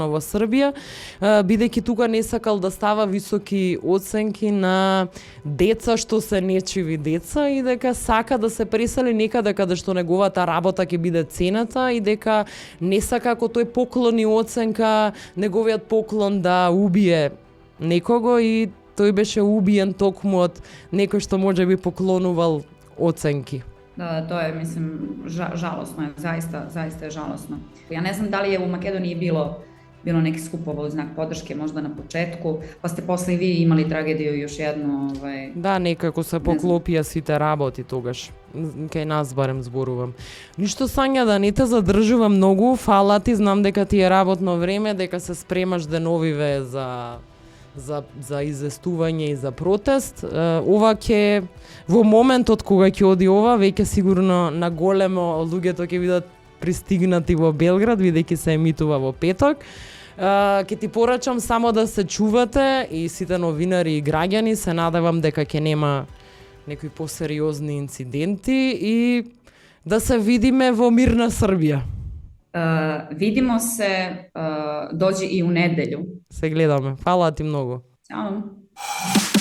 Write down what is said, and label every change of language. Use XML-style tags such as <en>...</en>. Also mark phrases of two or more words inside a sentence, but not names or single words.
<mk>во Србија, бидејќи тука не сакал да става високи оценки на деца што се нечиви деца и дека сака да се пресели некаде каде што неговата работа ќе биде цената и дека не сака ако тој поклони оценка, неговиот поклон да убие некого и тој беше убиен токму од некој што можеби поклонувал оценки.</mk> <sr>Da, to je, mislim, žalosno je, zaista je žalosno. Ja ne znam da li je u Makedoniji bilo neki skupova u znak podrške možda na početku, pa ste posle i vi imali tragediju još jednu.</sr> <mk>Да, некако се поклопија сите работи тогаш. Кај нас барем зборувам. Ништо, Сања, да не те задржувам многу, фала ти, знам дека ти е работно време, дека се спремаш деновиве за известување и за протест. Ова ќе, во моментот кога ќе оди ова, веќе сигурно на големо луѓето ќе бидат пристигнати во Белград, бидејќи се емитува во петок. Ќе ти порачам само да се чувате и сите новинари и граѓани, се надевам дека ќе нема некои посериозни инциденти и да се видиме во мирна Србија.</mk> <sr>Vidimo se, dođi i u nedelju.</sr> <mk>Се гледаме. Фала ти многу.</mk> <sr>Ćao.</sr>